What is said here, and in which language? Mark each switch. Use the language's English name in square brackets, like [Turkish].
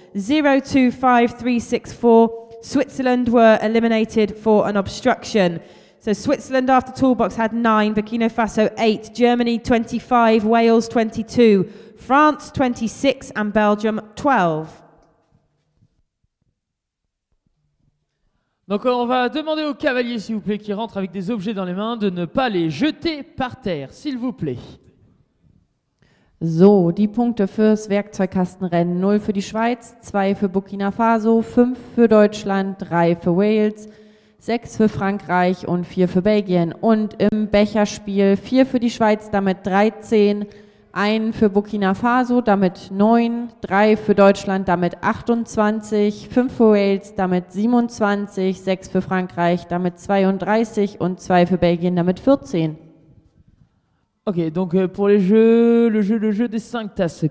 [English] 0, 2, 5, 3, 6, 4. Switzerland were eliminated for an obstruction. So Switzerland after toolbox had 9, Burkina Faso 8, Germany 25, Wales 22, France 26 and Belgium 12. [French] Donc on va demander aux cavaliers, s'il vous plaît, qui rentrent avec des objets dans les mains, de ne pas les jeter par terre, s'il vous plaît. [German] So, die Punkte fürs Werkzeugkastenrennen. 0 für die Schweiz, 2 für Burkina Faso, 5 für Deutschland, 3 für Wales, 6 für Frankreich und 4 für Belgien. Und im Becherspiel 4 für die Schweiz, damit 13, 1 für Burkina Faso, damit 9, 3 für Deutschland, damit 28, 5 für Wales, damit 27, 6 für Frankreich, damit 32 und 2 für Belgien, damit 14. [French] Ok, donc pour les jeux, le jeu des 5 tasses.